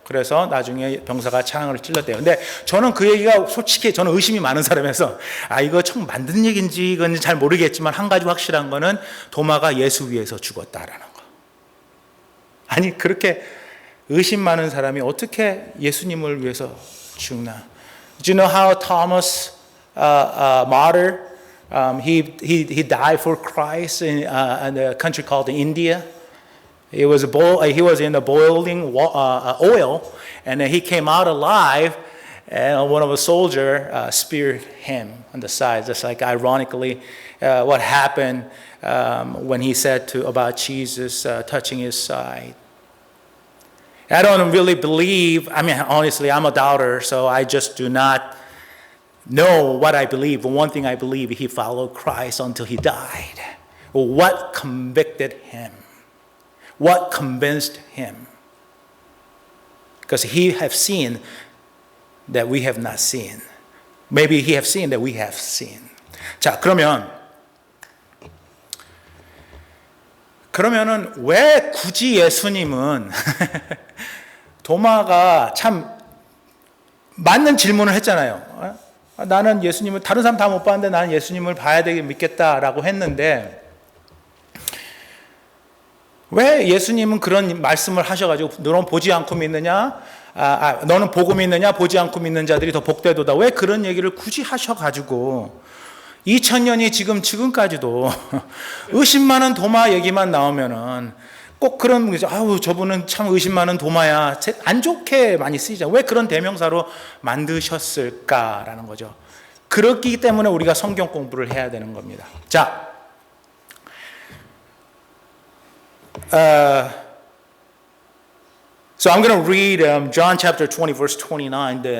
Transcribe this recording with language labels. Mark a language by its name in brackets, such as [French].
[Korean] 그래서 나중에 병사가 창을 찔렀대요. 근데 저는 그 얘기가 솔직히 저는 의심이 많은 사람이라서 이거 참 만든 얘기인지 이건 잘 모르겠지만 한 가지 확실한 거는 도마가 예수 위해서 죽었다라는 거. 아니 그렇게 의심 많은 사람이 어떻게 예수님을 위해서 죽나? [English] Do you know how Thomas martyr? He died for Christ in a country called India. He was in the boiling oil, and he came out alive. and one of a soldier speared him on the side, just like ironically what happened when he said about Jesus touching his side. I don't really believe, honestly, I'm a doubter, so I just do not know what I believe. But one thing I believe, he followed Christ until he died. Well, what convicted him? What convinced him? Because he have seen that we have not seen. Maybe he have seen that we have seen. [Korean] 자, 그러면은 왜 굳이 예수님은 도마가 참 맞는 질문을 했잖아요. 나는 예수님을 다른 사람 다 못 봤는데 나는 예수님을 봐야 되게 믿겠다라고 했는데 왜 예수님은 그런 말씀을 하셔가지고 너는 보지 않고 믿느냐? 너는 보고 믿느냐? 보지 않고 믿는 자들이 더 복되도다. 왜 그런 얘기를 굳이 하셔가지고 2000년이 지금까지도 의심 많은 도마 얘기만 나오면은 꼭 그런 거죠. 아우 저분은 참 의심 많은 도마야. 안 좋게 많이 쓰이죠. 왜 그런 대명사로 만드셨을까라는 거죠. 그렇기 때문에 우리가 성경 공부를 해야 되는 겁니다. [English] 자, so I'm going to read John chapter 20, verse 29.